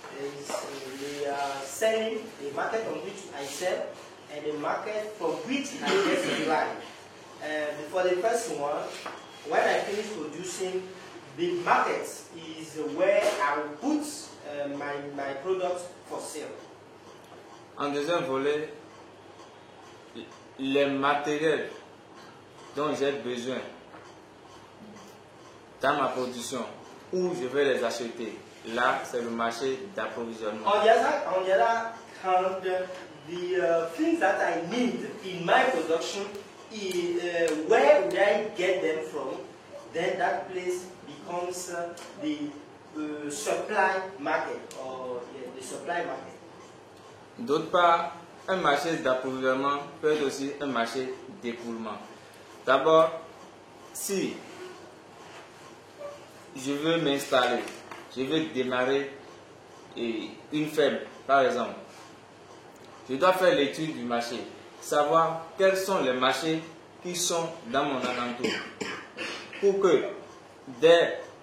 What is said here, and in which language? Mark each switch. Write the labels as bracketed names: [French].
[English] There is the selling, the market on which I sell, and the market from which I get supply. For the first one, when I finish producing, the market is where I will put my products for sale. [French] En deuxième volet, les matériels dont j'ai besoin dans ma production, où je vais les acheter. Là, c'est le marché d'approvisionnement. [English] On the other hand, the things that I need in my production, where would I get them from? Then that place becomes the supply market, or the supply market. [French] D'autre part, un marché d'approvisionnement peut être aussi un marché d'écoulement. D'abord, si je veux m'installer, je veux démarrer une ferme, par exemple, je dois faire l'étude du marché, savoir quels sont les marchés qui sont dans mon alentour, pour que dès